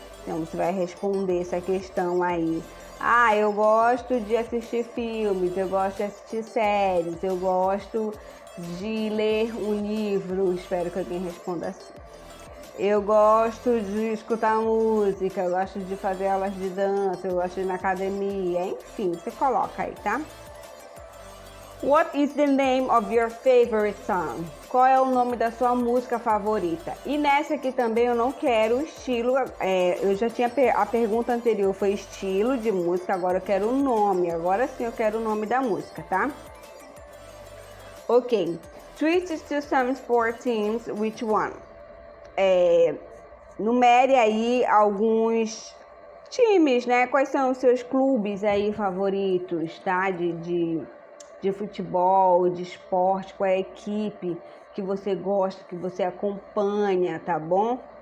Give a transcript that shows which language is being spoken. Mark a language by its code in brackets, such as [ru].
[pt] Então você vai responder essa questão aí. Eu gosto de assistir filmes, eu gosto de assistir séries, eu gosto de ler um livro, espero que alguém responda assim. Eu gosto de escutar música, eu gosto de fazer aulas de dança, eu gosto de ir na academia, enfim, você coloca aí, tá? [en] What is the name of your favorite song? [pt] Qual é o nome da sua música favorita? E nessa aqui também eu não quero o estilo, eu já tinha a pergunta anterior foi estilo de música, agora eu quero o nome, agora sim eu quero o nome da música, tá? [en] Ok, switch to some sport teams, which one? [pt] Numere aí alguns times, né? Quais são os seus clubes aí favoritos, tá? De futebol, de esporte, qual é a equipe que você gosta, que você acompanha, tá bom?